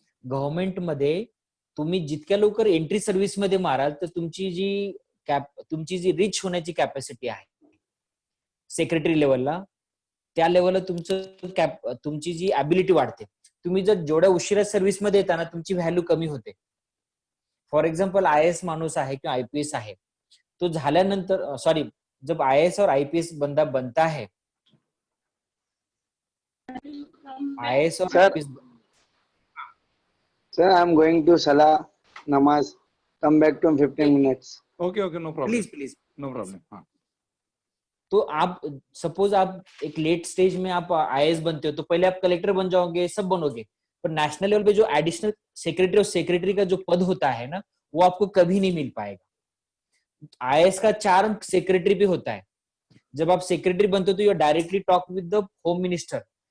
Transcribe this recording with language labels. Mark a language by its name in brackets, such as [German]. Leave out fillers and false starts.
[Marathi] गव्हर्नमेंटमध्ये तुम्ही जितक्या लवकर एंट्री सर्व्हिस मध्ये माराल, तर तुमची जी रिच होण्याची कॅपॅसिटी आहे सेक्रेटरी लेवलला, त्या लेवलला तुमची जी ऍबिलिटी वाढते. तुम्ही जर जेवढ्या उशिरा सर्व्हिस मध्ये येताना तुमची व्हॅल्यू कमी होते. फॉर एक्झाम्पल, IAS माणूस आहे किंवा IPS आहे, तो झाल्यानंतर [Hindi] जब IAS और IPS बंदा बनता है, IAS और Sir, IPS. [English] sir, I'm going to Salah Namaz. Come back to 15 minutes. Okay okay, no problem, please. No problem. हा, [Hindi] तो आप सपोज आप एक लेट स्टेज में आप IAS बनते हो, तो पहले आप कलेक्टर बन जाओगे, सब बनोगे, पर नेशनल लेवल पे जो एडिशनल सेक्रेटरी और सेक्रेटरी का जो पद होता है ना, वो आपको कभी नहीं मिल पाएगा. IAS का चार्म सेक्रेटरी पे होता है. जब आप सेक्रेटरी बनते हो तो [English] You directly talk with the home minister.